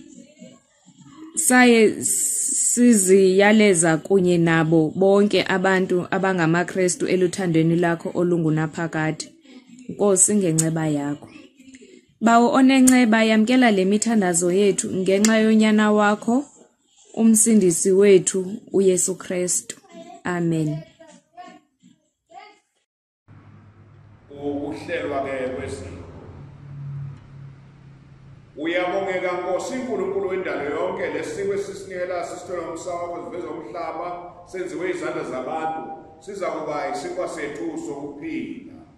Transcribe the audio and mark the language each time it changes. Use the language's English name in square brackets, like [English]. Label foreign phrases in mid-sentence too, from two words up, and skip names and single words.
[Xhosa] Saye siziyaleza kunye nabo bonke abantu abangamaKristu eluthandweni lakho olungunaphakade, Nkosi, ngenceba yakho. Bawo onenceba, yamkela le mithandazo yethu ngenxa yonyana wakho, umsindisi wethu uYesu Kristu. Amen. Ukuhlelwa ke kwesiko. Uyabongeka Nkosi uNkulunkulu wendalo yonke, lesiko esisinikela sisithola ngomsawa kweziveza umhlaba senziwe izandla zabantu, siza kuba isikwa sethu sokuphila.